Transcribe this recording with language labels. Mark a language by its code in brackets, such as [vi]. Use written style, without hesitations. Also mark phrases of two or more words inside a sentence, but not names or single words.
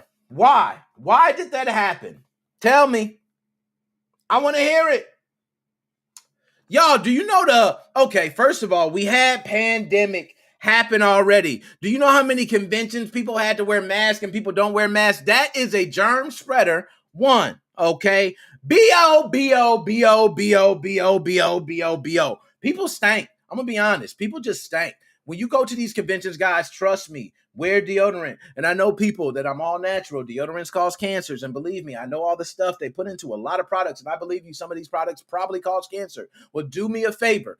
[en] Why? Why did that happen? Tell me. I want to hear it. Y'all, do you know okay, first of all, we had pandemic happen already. Do you know how many conventions people had to wear masks and people don't wear masks? That is a germ spreader. One, okay? B-O-B-O-B-O-B-O-B-O-B-O-B-O. People stank. I'm going to be honest. People just stank. When you go to these conventions, guys, trust me, wear deodorant. And I know people that I'm all natural. Deodorants cause cancers. And believe me, I know all the stuff they put into a lot of products. And I believe you, some of these products probably cause cancer. Well, do me a favor.